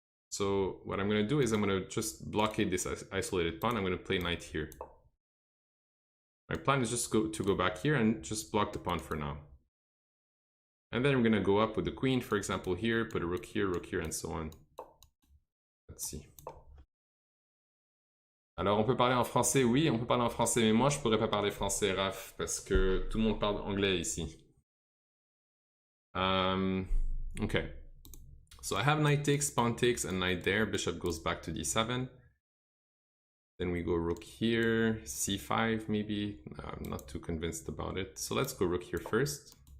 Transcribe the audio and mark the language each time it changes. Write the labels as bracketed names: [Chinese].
[English] So what I'm going to do is I'm going to just blockade this isolated pawn. I'm going to play knight here. My plan is just to go back here and just block the pawn for now. And then I'm going to go up with the queen, for example, here, put a rook here, and so on. Let's see. [French] Alors, on peut parler en français? Oui, on peut parler en français, mais moi, je pourrais pas parler français, Raph, parce que tout le monde parle anglais ici. [English] Okay. So I have knight takes, pawn takes, and knight there. Bishop goes back to d7. Then we go rook here, c5 maybe. I'm not too convinced about it. So let's go rook here first.